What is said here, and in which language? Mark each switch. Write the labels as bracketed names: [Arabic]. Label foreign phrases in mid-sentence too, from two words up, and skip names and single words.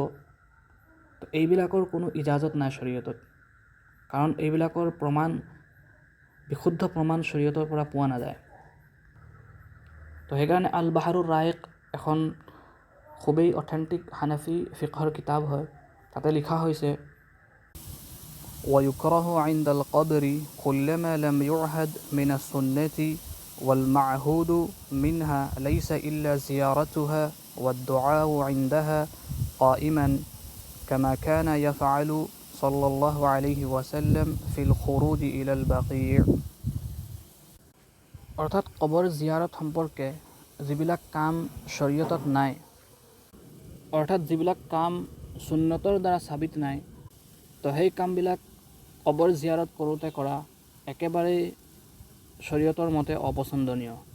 [Assamese] তো এইবিলাকৰ কোনো ইজাজত নাই শৰীয়তত, কাৰণ এইবিলাকৰ বিশুদ্ধ প্ৰমাণ শৰীয়তৰ পৰা পোৱা নাযায়। তো সেইকাৰণে আল বাহাৰুৰ ৰাইক এখন খুবেই অথেণ্টিক হানাফি ফিকহৰ কিতাব হয়। তাতে লিখা হৈছে [Arabic] ويكره عند القبر كل ما لم يعهد من السنة والمعهود منها ليس إلا زيارتها والدعاء عندها قائما كما كان يفعل صلى الله عليه وسلم في الخروج إلى البقيع। [Assamese] অৰ্থাৎ কবৰ জিয়াৰত সম্পৰ্কে যিবিলাক কাম শৰীয়তত নাই, অৰ্থাৎ যিবিলাক কাম সুন্নতৰ দ্বাৰা সাবিত নাই, তো সেই কামবিলাক কবৰ জিয়াৰত কৰোঁতে কৰা একেবাৰেই শৰীয়তৰ মতে অপছন্দনীয়।